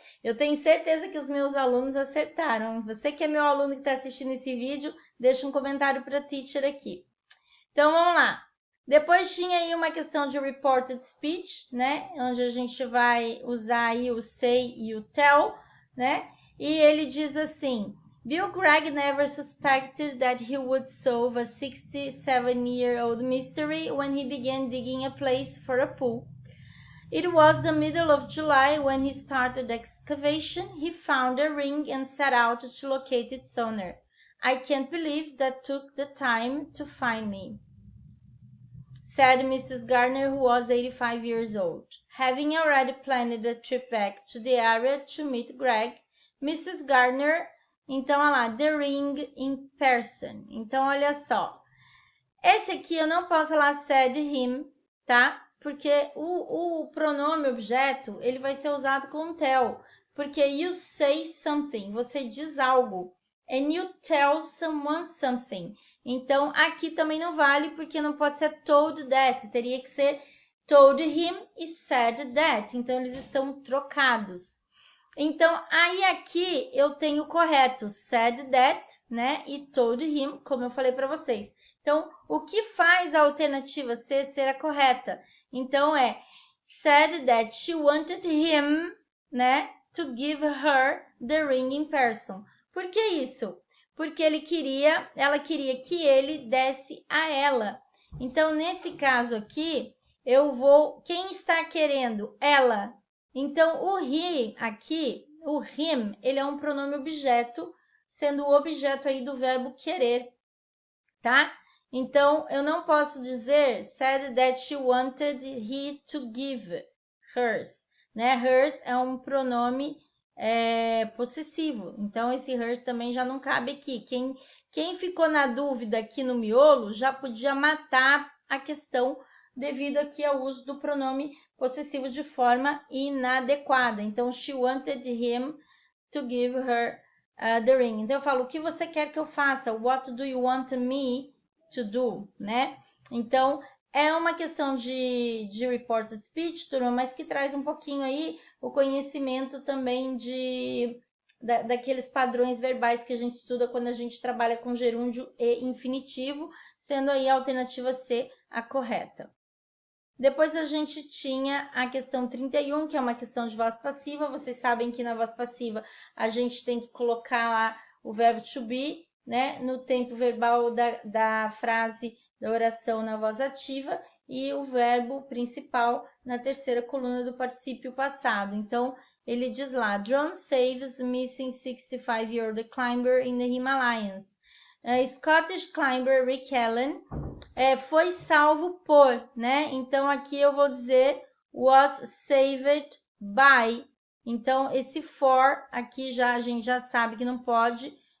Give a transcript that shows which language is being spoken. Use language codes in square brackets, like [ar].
[pt] Eu tenho certeza que os meus alunos acertaram. Você que é meu aluno que está assistindo esse vídeo, deixa um comentário para a teacher aqui. Então, vamos lá. Depois tinha aí uma questão de reported speech, né? Onde a gente vai usar aí o say e o tell, né? E ele diz assim: [en] Bill Greg never suspected that he would solve a 67-year-old mystery when he began digging a place for a pool. It was the middle of July when he started excavation. He found a ring and set out to locate its owner. I can't believe that took the time to find me, said Mrs. Gardner, who was 85 years old. Having already planned a trip back to the area to meet Greg, Mrs. Gardner, [pt] então, olha lá, [en] the ring in person. [pt] Então, olha só. Esse aqui eu não posso falar [en] said him, [pt] tá? Porque o pronome objeto, ele vai ser usado com tell. Porque [en] you say something, [pt] você diz algo. [en] And you tell someone something. [pt] Então, aqui também não vale, porque não pode ser [en] told that. [pt] Teria que ser [en] told him [pt] e [en] said that. [pt] Então, eles estão trocados. Então, aí aqui eu tenho o correto, [en] said that, [pt] né? E [en] told him, [pt] como eu falei para vocês. Então, o que faz a alternativa C ser a correta? Então, é [en] said that she wanted him, né? To give her the ring in person. [pt] Por que isso? Porque ela queria que ele desse a ela. Então, nesse caso aqui, quem está querendo? Ela. Então, o he aqui, o him, ele é um pronome objeto, sendo o objeto aí do verbo querer, tá? Então, eu não posso dizer [en] said that she wanted he to give hers, né? [pt] Hers é um pronome possessivo, então esse hers também já não cabe aqui. Quem ficou na dúvida aqui no miolo já podia matar a questão devido aqui ao uso do pronome possessivo de forma inadequada. [en] Então, she wanted him to give her the ring. [pt] Então, eu falo, o que você quer que eu faça? [en] What do you want me to do, né? [pt] Então, é uma questão de reported speech, turma, mas que traz um pouquinho aí o conhecimento também daqueles padrões verbais que a gente estuda quando a gente trabalha com gerúndio e infinitivo, sendo aí a alternativa C a correta. Depois a gente tinha a questão 31, que é uma questão de voz passiva. Vocês sabem que na voz passiva a gente tem que colocar lá o verbo to be, né, no tempo verbal da frase, da oração na voz ativa, e o verbo principal na terceira coluna do particípio passado. Então, ele diz lá, [en] drone saves missing 65-year-old climber in the Himalayas. [pt] Scottish climber Rick Allen foi salvo por, né? Então, aqui eu vou dizer [en] was saved by. [pt] Então, esse for aqui a gente já sabe que não pode.